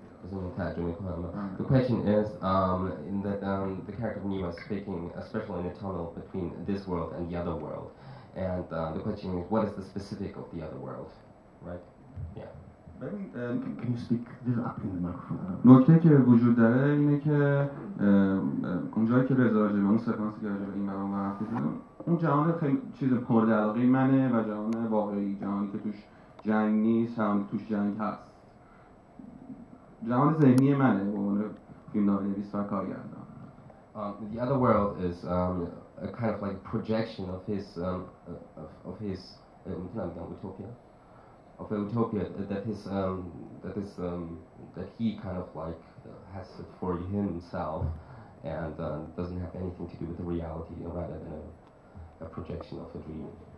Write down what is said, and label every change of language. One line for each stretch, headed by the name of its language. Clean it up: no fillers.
English: The question is in that the character of Nima is speaking, especially in the tunnel between this world and the other world, and the question is, what is the specific of the other world, right? Yeah. Can you speak this up in the microphone?
Persian: نکته که وجود داره اینه که اونجایی که رضا راجع به اون سکانسی که راجع به این برام حرف زد، اون جهان خیلی چیز مورد علاقه منه و جهان واقعی، جهانی که توش جنگ نیست، جهانی توش جنگ هست. جهان ذهنی منه به عنوان فیلمنامه‌نویس و کارگردان.
English: The other world is a kind of like projection of his utopia. Of a utopia that he kind of like has it for himself and doesn't have anything to do with the reality, rather than a projection of a dream.